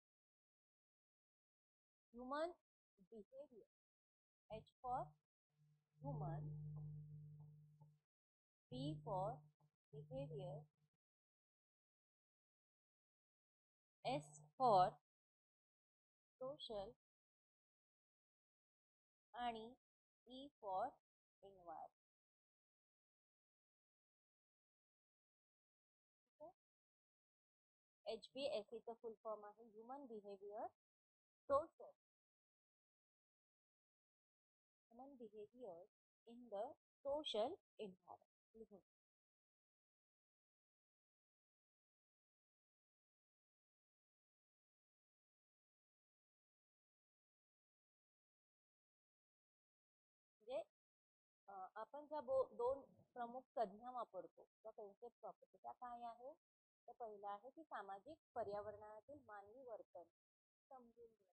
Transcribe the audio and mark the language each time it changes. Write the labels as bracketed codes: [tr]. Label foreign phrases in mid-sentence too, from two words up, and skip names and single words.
[en] human behavior. H for human, B for behavior, S for social आणि E for environment. HBSEचं full form आहे human behavior social human behavior in the social environment. [mr] लिहून म्हणजे आपण ज्या दोन प्रमुख संज्ञा वापरतो त्या कन्सेप्ट वापरतो त्या काय आहे तर पहिला आहे की सामाजिक पर्यावरणातील मानवी वर्तन समजून घेणं.